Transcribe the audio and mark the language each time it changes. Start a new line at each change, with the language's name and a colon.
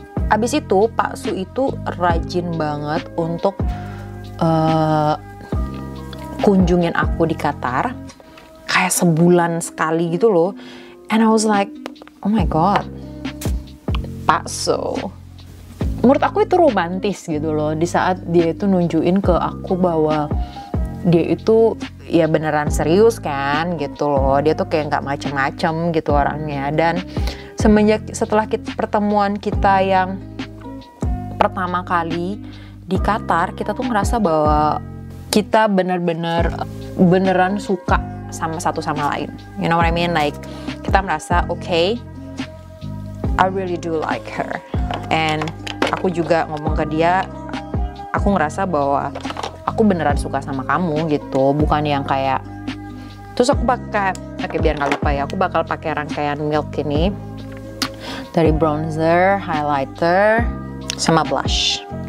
Indonesian: Abis itu Pak Su itu rajin banget untuk kunjungin aku di Qatar. Kayak sebulan sekali gitu loh.
English: And I was like, oh my god, Pak So.
Indonesian: Menurut aku itu romantis gitu loh. Di saat dia itu nunjukin ke aku bahwa dia itu ya beneran serius kan gitu loh. Dia tuh kayak nggak macem-macem gitu orangnya. Dan setelah pertemuan kita yang pertama kali di Qatar, kita tuh ngerasa bahwa kita beneran suka sama satu sama lain.
English: You know what I mean? Like
Indonesian: kita merasa
English: okay, I really do like her.
Indonesian: And aku juga ngomong ke dia, aku ngerasa bahwa aku beneran suka sama kamu gitu, bukan yang kayak. Terus aku biar nggak lupa ya, aku bakal pakai rangkaian Milk ini dari bronzer, highlighter, sama blush.